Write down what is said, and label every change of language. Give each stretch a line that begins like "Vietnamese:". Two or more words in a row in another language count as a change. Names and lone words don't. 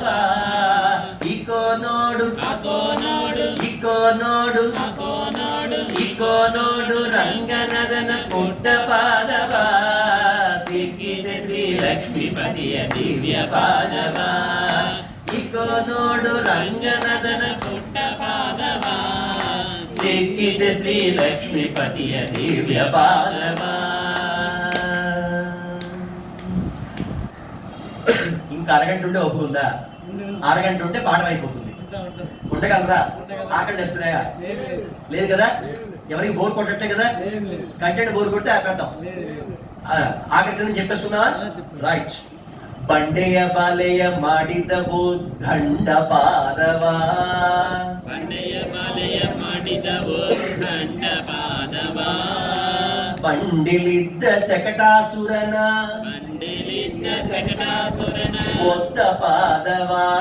Kannada: ಇಕೋ ನೋಡು ಇಕೋ ನೋಡು ಇಕೋ ನೋಡು ರಂಗನದನ ಪುಟ್ಟ ಪಾದವ, ಸಿಕ್ಕಿದೆ ಶ್ರೀ ಲಕ್ಷ್ಮೀಪತಿಯ ದಿವ್ಯ ಪಾದವ. ಇಕೋ ನೋಡು ರಂಗನದನ ಪುಟ್ಟ ಪಾದವ, ಸಿಕ್ಕಿದೆ ಶ್ರೀ ಲಕ್ಷ್ಮೀಪತಿಯ ದಿವ್ಯ ಪಾದವ.
Telugu: ఇంకా అరగంట ఉంటే ఒప్పుకుందా? అరగంట ఉంటే పాఠం అయిపోతుంది. ఉండగలరా? ఆకలి వేస్తున్నాయా? లేదు కదా. ఎవరికి బోర్ కొట్టట్టే కదా. కంటెంట్ బోర్ కొడితే ఆపేద్దాం. ఆకలి చెప్పేసుకుందామా? రైట్.
Kannada: ಬಂಡೆಯ ಬಾಲೆಯ ಮಾಡಿದವು ದಂಡ ಪಾದವಾ, ಬಂಡೆಯ ಬಾಲೆಯ ಮಾಡಿದವು ದಂಡ ಪಾದವಾ, ಬಂಡಿಲಿದ್ದ ಶಕಟಾಸುರನ ಒದ್ದ ಪಾದವಾ,